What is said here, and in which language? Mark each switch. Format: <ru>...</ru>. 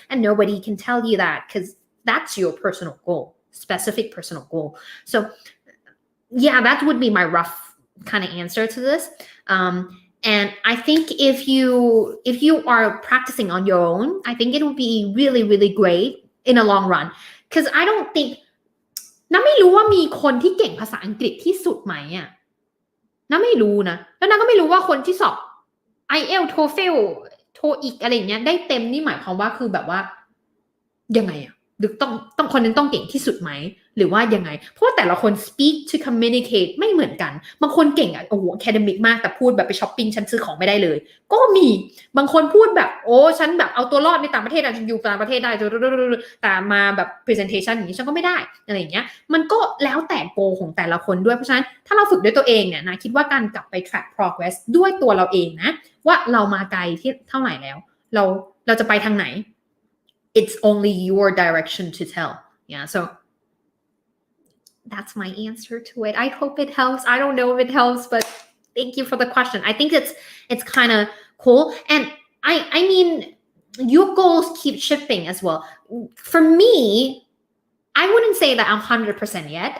<en>And nobody can tell you that because that's your personal goal, specific personal goal. So yeah, that would be my rough kind of answer to this. And I think if you are practicing on your own, I think it would be really, really great in the long run. Because I don't think</en> <th>น้าไม่รู้ว่ามีคนที่เก่งภาษาอังกฤษที่สุดไหมอ่ะน้าไม่รู้นะแล้วน้าก็ไม่รู้ว่าคนที่สอบ IELTS TOEFL TOEIC อะไรอย่างเงี้ยได้เต็มนี่หมายความว่าคือแบบว่ายังไงอ่ะ หรือต้องคนนั้นต้องเก่งที่สุดไหมหรือว่ายังไงเพราะว่าแต่ละคน speak to communicate ไม่เหมือนกันบางคนเก่งโอ้โห academic มากแต่พูดแบบไปช้อปปิ้งฉันซื้อของไม่ได้เลยก็มีบางคนพูดแบบโอ้ฉันแบบเอาตัวรอดในต่างประเทศฉันอยู่ต่างประเทศได้ แต่มาแบบ presentation อย่างนี้ฉันก็ไม่ได้อะไรอย่างเงี้ยมันก็แล้วแต่โกของแต่ละคนด้วยเพราะฉะนั้นถ้าเราฝึกด้วยตัวเองเนี่ยนะคิดว่าการกลับไป track progress ด้วยตัวเราเองนะว่าเรามาไกลที่เท่าไหร่แล้วเราจะไปทางไหน</th> <en>It's only your direction to tell. Yeah, so that's my answer to it. I hope it helps. I don't know if it helps, but thank you for the question. I think it's kind of cool. And I mean, your goals keep shifting as well. For me, I wouldn't say that I'm 100% yet.</en>